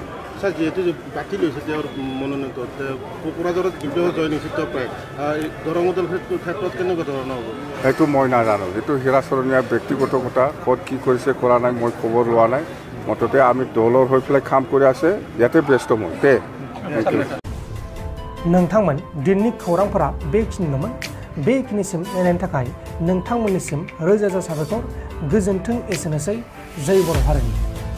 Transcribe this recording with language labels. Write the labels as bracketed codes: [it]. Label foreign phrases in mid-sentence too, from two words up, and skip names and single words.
[as] স্যার যেহেতু বাকি লৈছে তেওঁৰ মনোনয়ন কোকৰাঝাৰত জয় নিশ্চিত প্ৰায় দৰং ওদালগুৰিৰ ক্ষেত্ৰত কেনেকুৱা ধৰণৰ হ'ব সেইটো মই নাজানো সেইটো হীৰাকৰণীৰ ব্যক্তিগত কথা ক'ত কি কৰিছে কৰা নাই মই খবৰ লোৱা নাই মুঠতে আমি দলৰ হৈ পেলাই কাম কৰি আছে ইয়াতে ব্যস্ত মই দে [brx] नोंथांमोन दिननि खौरांफोरा बेखिनिल'मोन बेखिनिसिम नायनायनि थाखाय नोंथांमोननिसिम रोजा रोजा साबायखर गोजोन्थों एसेनोसै जय बर' हारिनि